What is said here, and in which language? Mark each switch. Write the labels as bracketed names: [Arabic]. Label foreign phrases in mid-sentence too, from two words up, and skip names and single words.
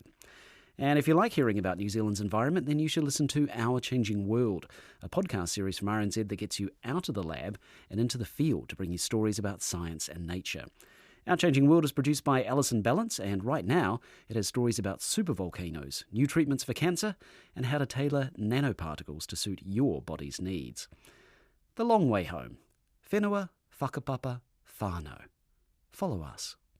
[English] And if you like hearing about New Zealand's environment, then you should listen to Our Changing World, a podcast series from RNZ that gets you out of the lab and into the field to bring you stories about science and nature. Our Changing World is produced by Alison Balance, and right now it has stories about supervolcanoes, new treatments for cancer, and how to tailor nanoparticles to suit your body's needs. The Long Way Home. [Māori] Whenua, whakapapa, whanau. [English] Follow us.